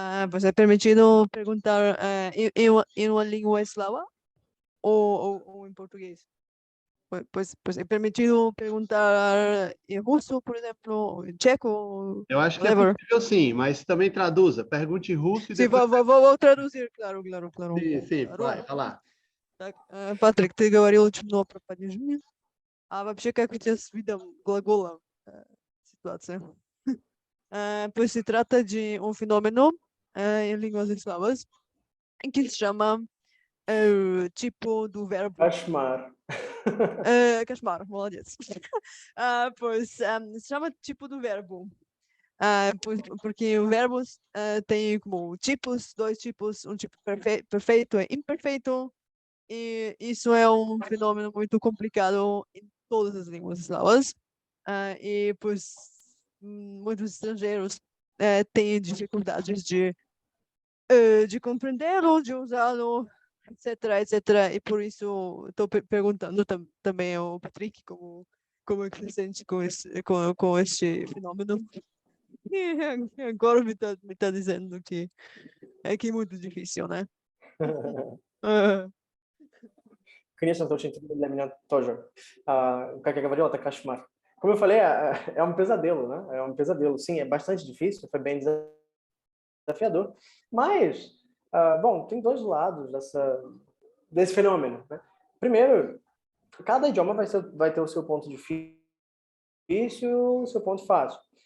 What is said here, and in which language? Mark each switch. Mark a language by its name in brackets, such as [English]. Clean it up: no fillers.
[Portuguese] Pues é permitido perguntar em uma língua eslava ou em português? Pues é permitido perguntar em russo, por exemplo, ou em tcheco, Eu acho que [English] whatever. [Portuguese] é possível sim, mas também traduza. Pergunte em russo e Sim, depois... vou traduzir, claro. Sim, vai lá. [Russian] Так, Патрик, ты говорил очень много про понижение. А вообще, как у тебя с видом глагола ситуация? [Portuguese] Pois se trata de um fenômeno em línguas eslavas que se chama tipo do verbo [Russian] Kashmar. Kashmar, молодец. [Portuguese] Pois se chama tipo do verbo. Porque o verbo tem como tipos, 2 tipos, um tipo perfeito e imperfeito, e isso é um fenômeno muito complicado em todas as línguas eslavas, e pois muitos estrangeiros têm dificuldades de compreendê-lo, de usá-lo etc, etc. E por isso estou perguntando também ao Patrick como é que se sente com este fenômeno. E agora me tá dizendo que é muito difícil, né? Ah, [Russian] Конечно, это очень трудно для меня тоже. Как я говорил, это кошмар. [Portuguese] Como eu falei, é um pesadelo, né? É um pesadelo. Sim, é bastante difícil, foi bem desafiador. Mas, bom, tem dois lados desse fenômeno, né? Primeiro, cada idioma vai ter o seu ponto difícil e o seu ponto fácil.